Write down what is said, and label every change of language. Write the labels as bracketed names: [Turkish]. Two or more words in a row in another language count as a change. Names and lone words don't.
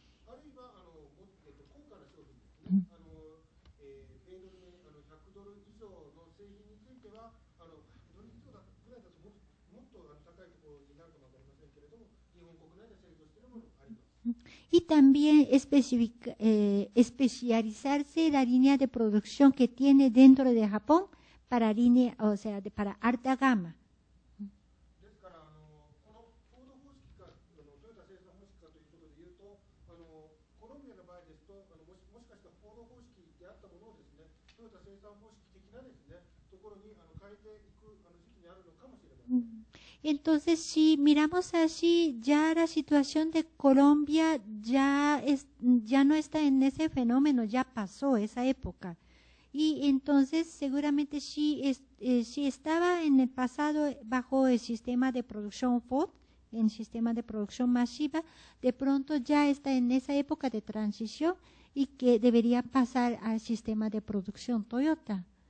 [Spanish] Y también especializarse la línea de producción que tiene dentro de Japón para línea, o sea, para alta gama. [Japanese] いうと、コロンビアの場合ですと、もしかしたら報道方式であったものをですね、トヨタ生産方式的なですね、ところに変えていく時期にあるのかもしれません。 [Spanish] Entonces, si miramos así, ya la situación de Colombia ya no está en ese fenómeno, ya pasó esa época. Y entonces, seguramente si estaba en el pasado bajo el sistema de producción Ford, en sistema de producción masiva, de pronto ya está en esa época de transición y que debería pasar al sistema de producción Toyota.